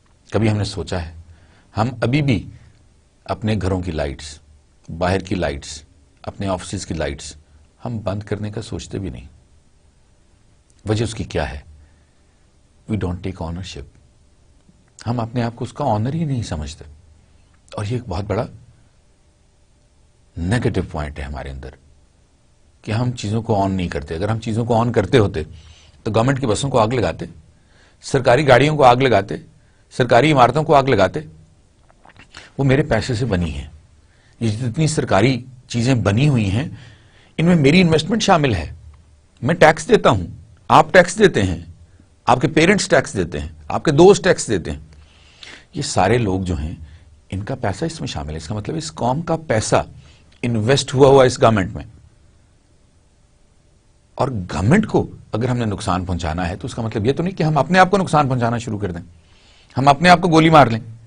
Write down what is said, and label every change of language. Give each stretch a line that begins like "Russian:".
Urdu: کبھی ہم نے سوچا ہے ہم ابھی بھی اپنے گھروں کی لائٹس, باہر کی لائٹس, اپنے آفسز کی لائٹس ہم بند کرنے کا سوچتے بھی نہیں. وجہ اس کی کیا ہے؟
English: We don't take ownership.
Urdu: ہم اپنے آپ کو اس کا آنر ہی نہیں سمجھتے, اور یہ ایک بہت بڑا نیگیٹو پوائنٹ ہے ہمارے اندر کہ ہم چیزوں کو آن نہیں کرتے. اگر ہم چیزوں کو آن کرتے ہوتے تو گورنمنٹ کی بسوں کو آگ لگاتے, سرکاری گاڑیوں کو آگ لگاتے, سرکاری عمارتوں کو آگ لگاتے. وہ میرے پیسے سے بنی ہیں. یہ جتنی سرکاری چیزیں بنی ہوئی ہیں ان میں میری انویسٹمنٹ شامل ہے. میں ٹیکس دیتا ہوں, آپ ٹیکس دیتے ہیں, آپ کے پیرنٹس ٹیکس دیتے ہیں, آپ کے دوست ٹیکس دیتے ہیں. یہ سارے لوگ جو ہیں ان کا پیسہ اس میں شامل ہے. اس کا مطلب اس قوم کا پیسہ انویسٹ ہوا اس گورنمنٹ میں, اور گورنمنٹ کو اگر ہم نے نقصان پہنچانا ہے تو اس کا مطلب یہ تو نہیں کہ ہم اپنے آپ کو نقصان پہنچانا شروع کر دیں, ہم اپنے آپ کو گولی مار لیں.